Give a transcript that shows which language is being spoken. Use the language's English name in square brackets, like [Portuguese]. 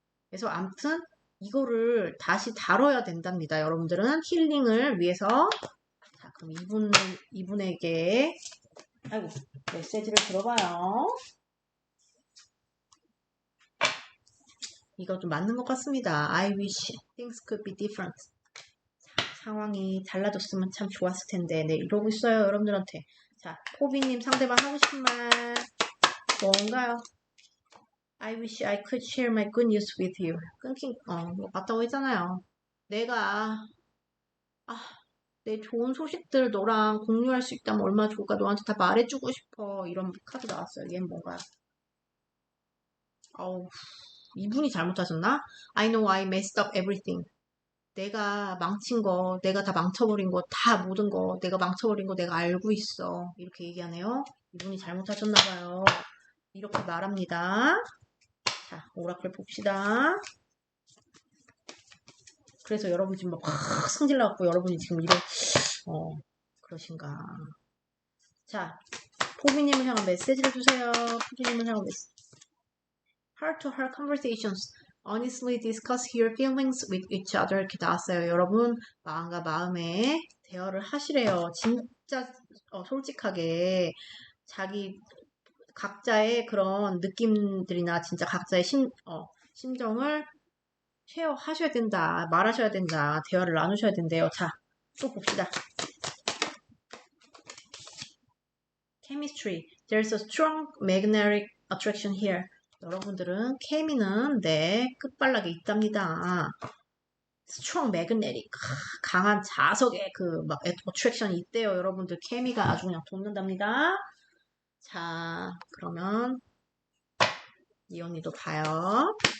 [Korean] 그래서 아무튼 이거를 다시 다뤄야 된답니다. 여러분들은 힐링을 위해서. 자, 그럼 이분에게 아이고 메시지를 들어봐요. 이거 좀 맞는 것 같습니다. [English] I wish things could be different. [Korean] 상황이 달라졌으면 참 좋았을 텐데 네 이러고 있어요 여러분들한테. 자 포비님 상대방 하고 싶은 말 뭔가요? [English] I wish I could share my good news with you. [Korean] 끊긴 뭐 맞다고 했잖아요. 내가 내 좋은 소식들 너랑 공유할 수 있다면 얼마나 좋을까? 너한테 다 말해주고 싶어. 이런 카드 나왔어요. 얘는 뭔가요? 어우, 이분이 잘못하셨나? [English] I know I messed up everything. [Korean] 내가 망친 거, 내가 다 망쳐버린 거, 다 모든 거, 내가 망쳐버린 거 내가 알고 있어. 이렇게 얘기하네요. 이분이 잘못하셨나봐요. 이렇게 말합니다. 자, 오라클 봅시다. 그래서 여러분 지금 막 승질나갖고 여러분이 지금 그러신가. 자, 포비님을 향한 메시지를 주세요. 포비님을 향한 메시지. [English] Heart-to-heart conversations. Honestly discuss your feelings with each other. [Korean] 이렇게 나왔어요. 여러분, 마음과 마음의 대화를 하시래요. 진짜 솔직하게 자기 각자의 그런 느낌들이나 진짜 각자의 심정을 쉐어하셔야 된다. 말하셔야 된다. 대화를 나누셔야 된대요. 자, 또 봅시다. [English] Chemistry. There's a strong magnetic attraction here. [Korean] 여러분들은 케미는 끝발락에 있답니다. [English] Strong magnetic. [Korean] 강한 자석의 attraction이 있대요. 여러분들 케미가 아주 그냥 돋는답니다. 자, 그러면 이 언니도 봐요.